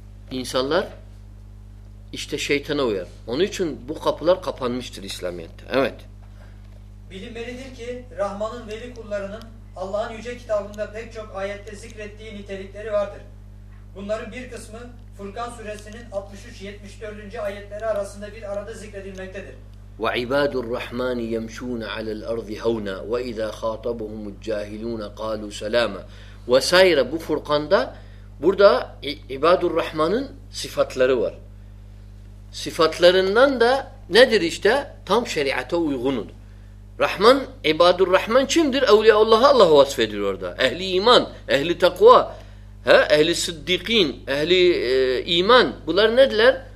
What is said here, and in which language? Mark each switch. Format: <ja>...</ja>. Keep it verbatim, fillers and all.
<tr>İnsanlar işte şeytana uyar. Onun için bu kapılar kapanmıştır İslamiyet'te. Evet. Bilinmelidir ki Rahman'ın veli kullarının Allah'ın yüce kitabında pek çok ayette zikrettiği nitelikleri vardır. Bunların bir kısmı Furkan suresinin altmış üç yetmiş dört. ayetleri arasında bir arada zikredilmektedir.</tr> <ar>وَعِبَادُ الرَّحْمَانِ يَمْشُونَ عَلَى الْأَرْضِ هَوْنًا وَإِذَا خَاطَبُهُمُ الْجَاهِلُونَ قَالُوا سَلَامًا vesaire.</ar> <tr>Bu Furkan'da burada İbadurrahman'ın sıfatları var. Sıfatlarından da nedir işte? Tam şeriata uygunun. Rahman, İbadurrahman kimdir? Evliyaullah'a Allah vasfediyor orada. Ehli iman, ehli takva, ha, ehli sıddikin, ehli e, iman. Bunlar nedirler?</tr>